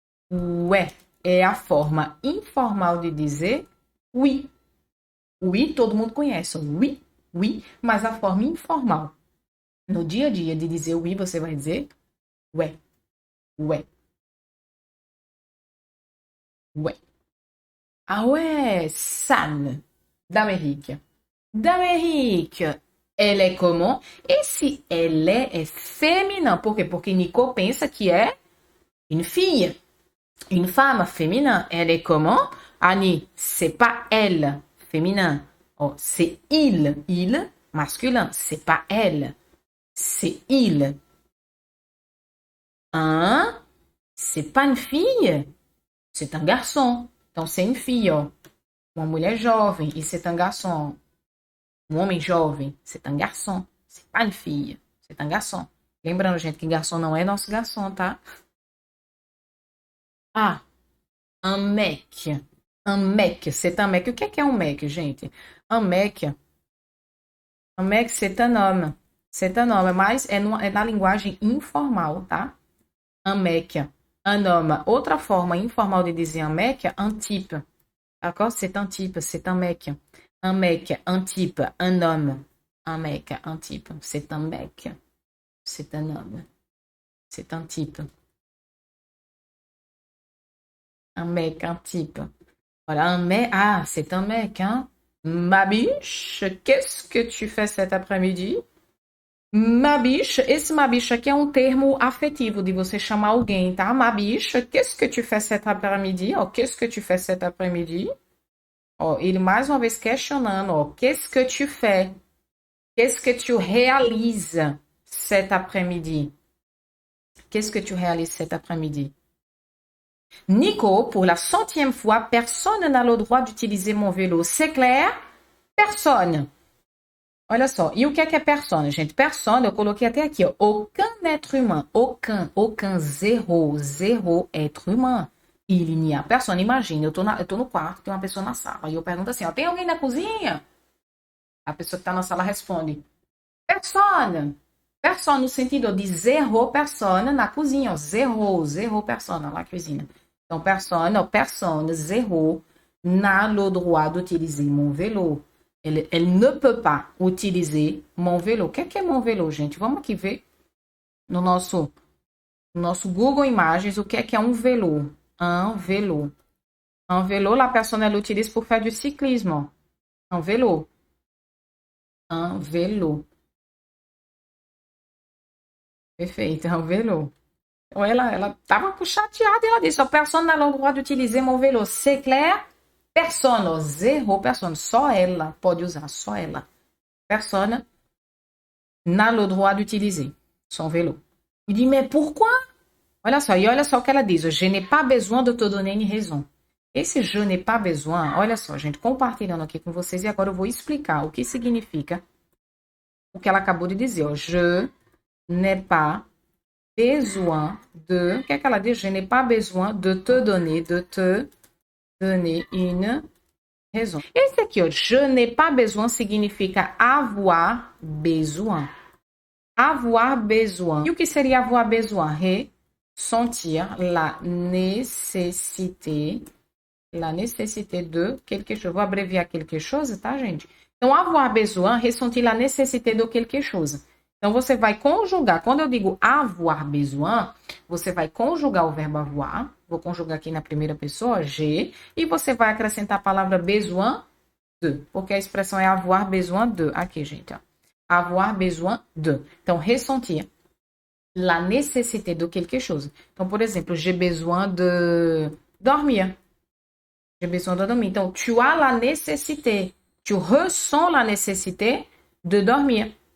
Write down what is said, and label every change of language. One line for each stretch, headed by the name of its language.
Portuguese: Ué é a forma informal de dizer oui. Oui, todo mundo conhece. Oui, oui, mas a forma informal. No dia a dia de dizer oui, você vai dizer ouais, ouais, ouais.
French: Ah ouais, Sam, d'Amérique. D'Amérique, elle est comment?
Portuguese: Esse elle é féminin. Por quê? Porque Nico pensa que é
French: une fille, une femme féminin. Elle est comment? Annie, c'est pas elle, féminin. Oh, c'est il, masculin. C'est pas elle, c'est il. Hein? C'est pas une fille, c'est un garçon.
Portuguese: Então,
French: c'est une fille, ó.
Portuguese: Uma mulher jovem, e c'est un garçon. Um homem jovem, c'est un garçon.
French: C'est pas une fille, c'est un garçon.
Portuguese: Lembrando, gente, que garçom não é nosso garçom, tá?
French: Ah, un mec. Un mec, c'est un mec.
Portuguese: O que é um mec, gente?
French: Un mec, c'est un homme. C'est un homme,
Portuguese: mas é na linguagem informal, tá?
French: Un mec, un homme.
Portuguese: Outra forma informal de dizer
French: un mec, un type. D'accord? C'est un type, c'est un mec. Un mec, un type, un homme. Un mec, un type. C'est un mec. C'est un homme. C'est un type. Un mec, un type. Voilà, un mec. Ah, c'est un mec, hein? Ma biche, qu'est-ce que tu fais cet après-midi? Ma biche,
Portuguese: esse ma biche aqui é um termo afetivo de você chamar alguém, tá?
French: Ma biche, qu'est-ce que tu fais cet après-midi? Ó, qu'est-ce que tu fais cet après-midi?
Portuguese: Ó, ele mais uma vez questionando, ó,
French: qu'est-ce que tu fais? Qu'est-ce que tu réalises cet après-midi? Qu'est-ce que tu réalises cet après-midi? Nico, pour la 100e fois, personne n'a le droit d'utiliser mon vélo. C'est clair? Personne.
Portuguese: Olha só, e o que é personne, gente? Personne, eu coloquei até aqui, ó.
French: Aucun être humain, aucun, zéro être humain. Il n'y a personne.
Portuguese: Imagina, eu tô no quarto, tem uma pessoa na sala, e eu pergunto assim, ó, tem alguém na cozinha? A pessoa que tá na sala responde, personne. Personne, no sentido de
French: zéro personne
Portuguese: na cozinha, ó.
French: Zéro personne
Portuguese: na cozinha. Então,
French: personne, zéro, n'a le droit d'utiliser mon vélo. Elle ne peut pas utiliser mon vélo.
Portuguese: O que é mon vélo, gente? Vamos aqui ver no nosso Google Imagens o que é um vélo.
French: Un vélo. Un vélo, la personne, elle utilise pour faire du cyclisme. Un vélo. Un vélo. Perfeito, un vélo.
Portuguese: Ela estava chateada e ela disse,
French: personne n'a le droit d'utiliser mon vélo. C'est clair?
Portuguese: Personne, zéro personne, só ela pode usar, só ela.
French: Personne n'a le droit d'utiliser son vélo. Il dit, mais pourquoi?
Portuguese: Olha só, e olha só o que ela diz,
French: je n'ai pas besoin de te donner une raison.
Portuguese: Esse je n'ai pas besoin, olha só, gente, compartilhando aqui com vocês, e agora eu vou explicar o que significa o que ela acabou de dizer, ó.
French: Je n'ai pas besoin de,
Portuguese: o que é que ela diz?
French: Je n'ai pas besoin de te donner une raison.
Portuguese: Esse aqui, ó, je n'ai pas besoin significa avoir besoin.
French: Avoir besoin.
Portuguese: E o que seria
French: avoir besoin? Ressentir la nécessité de quelque chose.
Portuguese: Vou abreviar quelque chose, tá, gente? Então, avoir besoin, ressentir la nécessité de quelque chose. Então, você vai conjugar. Quando eu digo avoir besoin, você vai conjugar o verbo avoir. Vou conjugar aqui na primeira pessoa, j'ai. E você vai acrescentar a palavra besoin de. Porque a expressão é avoir besoin de. Aqui, gente, ó. Avoir besoin de.
French: Então, ressentir la nécessité de quelque chose.
Portuguese: Então, por exemplo,
French: j'ai besoin de dormir. J'ai besoin de dormir. Então, tu as la nécessité. Tu ressens la nécessité de dormir.